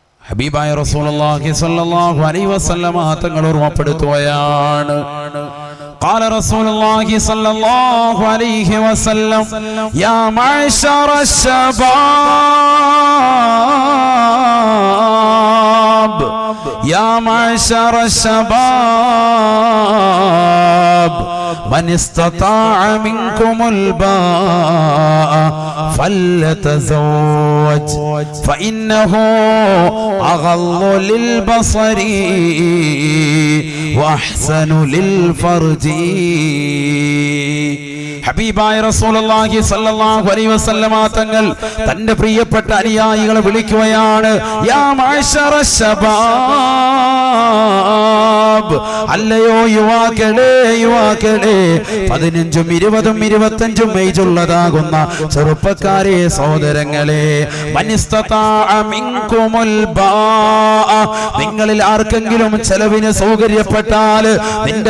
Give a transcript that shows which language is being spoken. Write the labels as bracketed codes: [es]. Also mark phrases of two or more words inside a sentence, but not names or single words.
[ml] ഹബീബായ [ar] رسول الله صلى الله عليه وسلم [ml] തങ്ങൾ ഓർമ്മപ്പെടുത്തുകയാണ്. [ar] قال رسول الله صلى الله عليه وسلم يا معشر الشباب يا معشر الشباب من استطاع منكم الباء فليتزوج فإنه أغض للبصر وأحسن للفرج. [ml] ഹബീബായ [ar] رسول الله صلى الله عليه وسلم [ml] തങ്ങൾ തന്റെ പ്രിയപ്പെട്ട അനുയായികളെ വിളിക്കുകയാണ്. [ar] يا معشر شباب, [ml] അല്ലയോ യുവാക്കളെ, യുവാക്കളെ, 15ഉം 20ഉം 25ഉം ഏജുള്ളതാകുന്ന ചെറുപ്പക്കാരെ, സഹോദരങ്ങളെ, [ar] من استطاع منكم الباء, [ml] നിങ്ങളിൽ ആർക്കെങ്കിലും ചെലവിന് സൗകര്യപ്പെട്ടാൽ നിന്റെ